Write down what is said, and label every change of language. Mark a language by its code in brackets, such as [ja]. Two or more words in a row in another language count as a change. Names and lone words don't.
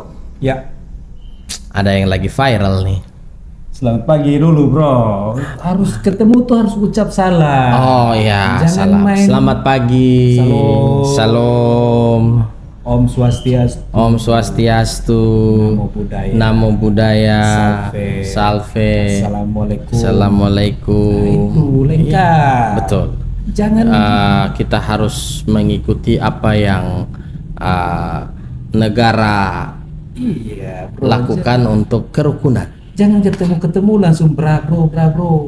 [id] Ya, ada yang lagi viral nih. Selamat pagi dulu, bro. Harus ketemu tuh harus ucap salam. Oh ya, jangan salam. main. Selamat pagi. Salam. Salam. [ban] Om Swastiastu. Om Swastiastu. [pi] Namo Buddhaya. Namo Buddhaya. [id] Salve. Salve. Assalamualaikum. Assalamualaikum. Nah, itu lengkap. Betul. Jangan kita harus mengikuti apa yang negara bro, lakukan untuk kerukunan. Jangan ketemu langsung bra bro.